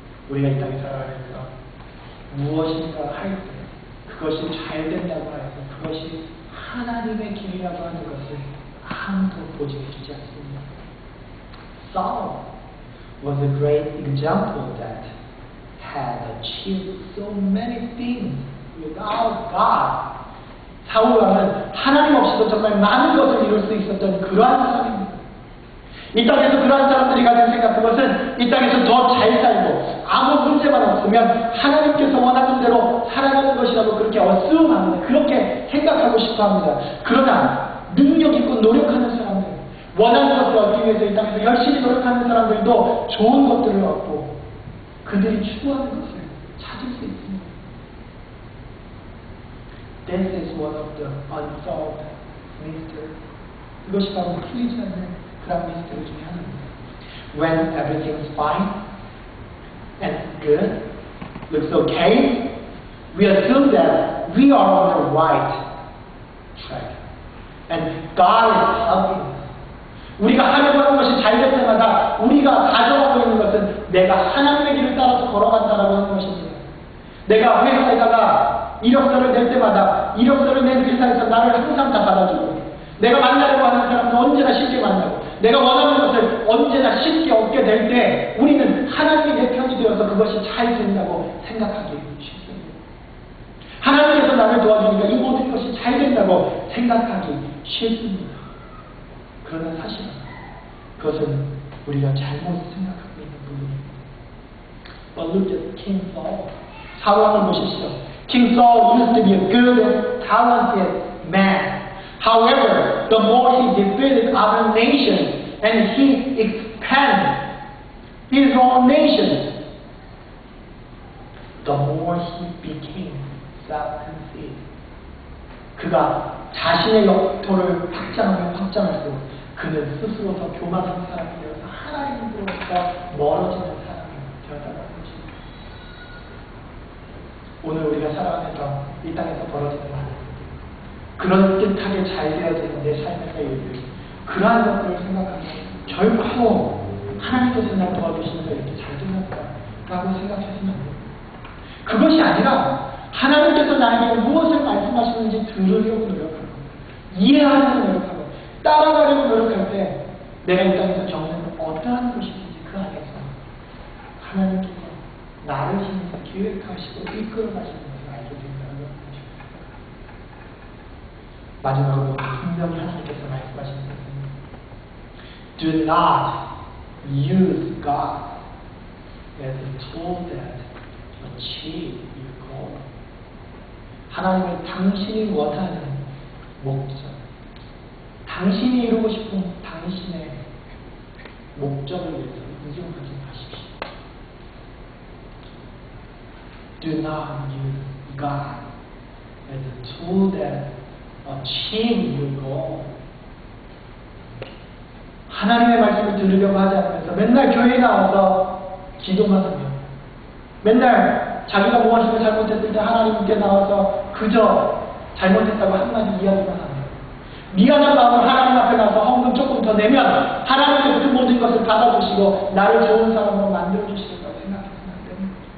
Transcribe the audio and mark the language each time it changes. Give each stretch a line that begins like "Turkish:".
Korean: 우리가 이 땅에 살아가면서 무엇인가 할 때 그것이 잘 된다고 해서 그것이 하나님의 길이라고 하는 것을 아무도 보증해주지 않습니다.
English: Saul was a great example that had achieved so many things without God.
Korean: 사울 왕은 하나님 없이도 정말 많은 것을 이룰 수 있었던 그러한 사람입니다. 이 땅에서 그러한 사람들이 가진 생각, 그것은 이 땅에서 더 잘 살고 아무 문제만 없으면 하나님께서 원하는 대로 살아가는 것이라고 그렇게 어스움합니다. 그렇게 생각하고 싶어 합니다. 그러나 능력 있고 노력하는 사람들, 원하는 것을 얻기 위해서 이 땅에서 열심히 노력하는 사람들도 좋은 것들을 얻고 그들이 추구하는 것을 찾을 수 있습니다.
English: This is one of the unsolved mysteries.
Korean: 이것이 바로 풀리지 않는 그런 미스터리 중에 하나입니다.
English: When everything's fine and good, looks okay, we assume that we are on the right track. And God is helping us.
Korean: 우리가 하려고 하는 것이 잘 될 때마다 우리가 가져가고 있는 것은 내가 하나님의 길을 따라서 걸어간다라고 하는 것입니다. 내가 회사에다가 이력서를 낼 때마다 이력서를 낸 회사에서 나를 항상 다 받아주고 내가 만나려고 하는 사람은 언제나 쉽게 만나고 내가 원하는 것을 언제나 쉽게 얻게 될 때 우리는 하나님이 내 편이 되어서 그것이 잘 된다고 생각하기 쉽습니다. 하나님께서 나를 도와주니까 이 모든 것이 잘 된다고 생각하기 쉽습니다. 그러나 사실은 그것은 우리가 잘못 생각하고 있는 부분입니다.
English: But look at King Saul.
Korean: 사울왕을 보십시오.
English: King Saul used to be a good and talented man. However, the more he defeated other nations and he expanded his own nation, the more he became self-conceited.
Korean: 그가 자신의 영토를 확장하면 확장할수록 그는 스스로 더 교만한 사람이 되어서 하나님으로부터 멀어지는 사람이 되었다는 것입니다. 오늘 우리가 살아가면서 이 땅에서 벌어지는 많은 그럴듯하게 잘 되어지는 내 삶의 일들, 그러한 것들을 생각하면 결코 하나님께서 나를 도와주시면서 이렇게 잘 되었다라고 생각하시면 안 됩니다. 그것이 아니라 하나님께서 나에게 무엇을 말씀하시는지 들으려고 노력하고 이해하려고 노력하고 따라가려고 노력할 때 내가 이 땅에서 겪는 어떠한 것이든지 그 안에서 하나님께서 나를 향해서 계획하시고 이끌어가시는 것을 알게 된다는 것입니다. 마지막으로 분명히 하나님께서 말씀하시는 것은
English: Do not use God as a tool that achieve your goal.
Korean: 하나님은 당신이 원하는 목적, 당신이 이루고 싶은 당신의 목적을 위해서 이용하지 마십시오.
English: Do not use God as a tool that achieve your goal.
Korean: 하나님의 말씀을 들으려고 하지 않으면서 맨날 교회에 나와서 기도만 하며 맨날 자기가 무엇인가 잘못했을 때 하나님께 나와서 그저 잘못했다고 한마디 이야기만 하며 미안한 마음으로 하나님 앞에 나서 헌금 조금 더 내면 하나님께서 그 모든 것을 받아주시고 나를 좋은 사람으로 만들어주시겠다고 생각해서는 안 됩니다.